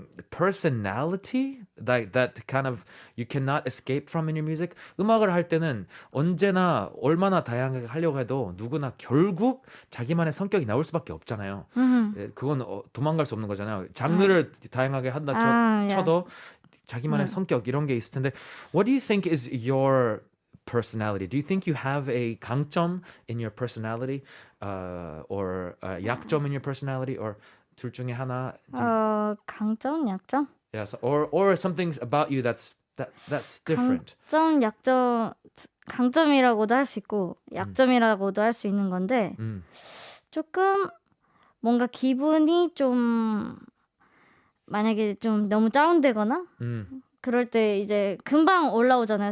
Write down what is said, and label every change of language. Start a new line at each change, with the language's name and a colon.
English: personality that kind of you cannot escape from in your music.
Korean: 음악을 할 때는 언제나 얼마나 다양하게 하려고 해도 누구나 결국 자기만의 성격이 나올 수밖에 없잖아요. 예, 그건 도망갈 수 없는 거잖아요. 장르를 다양하게 한다 쳐도 자기만의 성격 이런 게 있을 텐데
English: what do you think is your personality? Do you think you have a 강점 in your personality or 약점 in your personality or
Korean: 둘 중에 하나? 강점, 약점?
English: Yes, or something about you that's different.
Korean: 강점, 약점, 강점이라고도 할 수 있고 약점이라고도 할 수 있는 건데 조금 뭔가 기분이 좀 만약에 좀 너무 다운되거나 그럴 때 이제 금방 올라오잖아요.